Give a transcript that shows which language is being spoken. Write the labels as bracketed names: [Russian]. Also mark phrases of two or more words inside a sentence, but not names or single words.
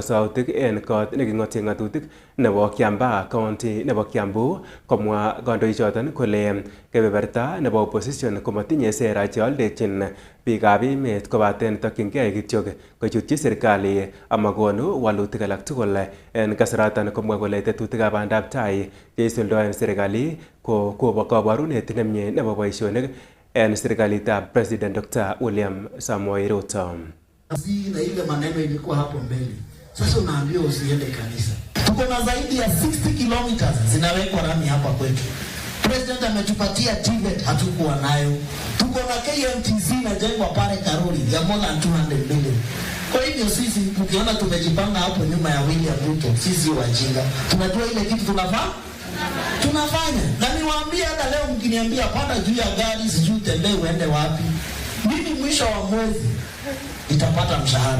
[Kalenjin] sautik en kot neking'ote ng'atutik nebo Kiambaa County nebo Kiambu komwa kandoichoton kole kebeberta nebo opposition komatinye sera cheoldechin biikab emet kobaten tokyingei kityok kochutyi serikali amakonu walutik alak tugul en kasaratan komwa kole tetutikab bandab tai cheisuldoen serikali ko kaborunet nemie nebo boisionik en serikalitab President Dr. William Samoei Ruto. [Swahili] Na ile maneno ilikuwa hapo mbele. Sasa unaambiwa usiende kanisa. Tuko na zaidi ya 60 kilometers zinawekwa rami hapa kwetu. President ametupatia TVET hatukuwa nayo. Tuko na KMTC na jengwa pale Karuri ya [English] more than 200 million. [Swahili] Kwa hivyo sisi tukiona tumejipanga hapo nyuma ya William Ruto, sisi wajinga. Tunajua ile kitu tunafanya. Na niwaambie hata leo mkiniambia panda juu ya gari sijui tembee uende wapi. Mimi mwisho wa mwezi nitapata mshahara.